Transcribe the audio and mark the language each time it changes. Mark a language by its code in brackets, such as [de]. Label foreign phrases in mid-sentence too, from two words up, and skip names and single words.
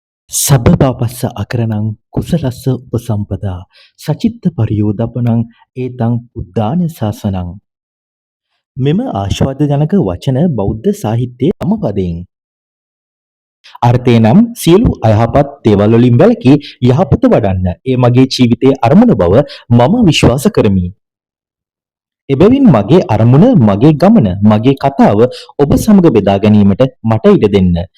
[pi] සබ්බපාපස්ස අකරණං කුසලස්ස උපසම්පදා සචිත්ත පරියෝදපණං ඒතං උද්දාන ශාසනං. [si] මෙම ආශාදජනක වචන බෞද්ධ සාහිත්‍යයේ තම පදයෙන්. අර්ථය නම් සියලු අයහපත් දේවල් වලින් වැළකී යහපත වඩන්න ඒ මගේ ජීවිතයේ අරමුණ බව මම විශ්වාස කරමි. එබැවින් මගේ අරමුණ, මගේ ගමන, මගේ කතාව ඔබ සමග බෙදා ගැනීමට මට ඉඩ දෙන්න.